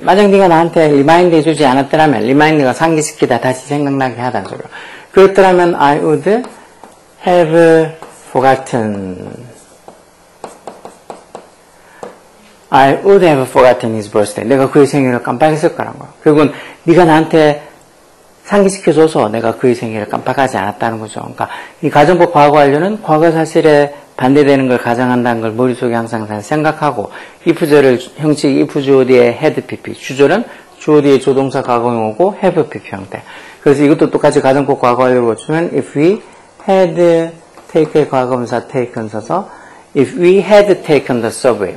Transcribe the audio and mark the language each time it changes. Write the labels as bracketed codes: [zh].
[ko] 만약 네가 나한테 remind 해주지 않았더라면 remind가 상기시키다 다시 생각나게 하다는 소리죠. 그랬더라면 [en] I would have forgotten. I would have forgotten his birthday. [ko] 내가 그의 생일을 깜빡했을 거라는 거야. 결국은 네가 나한테 상기시켜줘서 내가 그의 생일을 깜빡하지 않았다는 거죠. 그러니까 이 가정법 과거 완료는 과거 사실에 반대되는 걸 가정한다는 걸 머릿속에 항상 잘 생각하고 if절을 형식 if 주어 뒤에 had pp, 주절은 주어 뒤에 조동사 과거형이고 have pp 형태. 그래서 이것도 똑같이 가정법 과거 완료로 주면 if we had take의 과거분사 taken 써서 [en] If we had taken the subway.